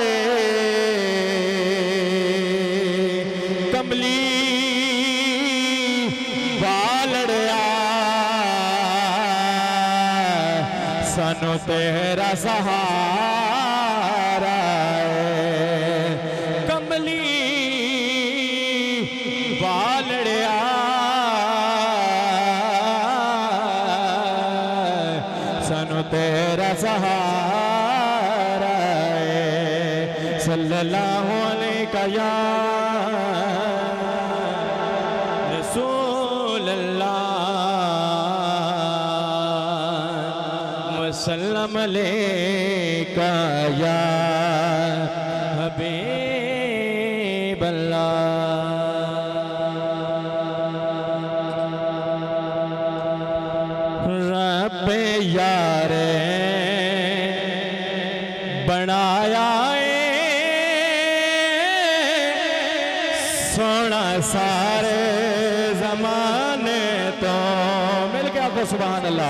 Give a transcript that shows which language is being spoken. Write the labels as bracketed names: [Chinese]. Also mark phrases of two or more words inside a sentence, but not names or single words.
[Punjabi] کملی والڑیا سانوں تیرا سہارا کملی والڑیا سانوں تیرا سہارا [Arabic] صلى الله عليه يا وسلم عليك يا حبيب [Punjabi] اللہ رب یارے بنایا سوہنا سارے زمانے توں مل کے آپکو [Arabic] سبحان الله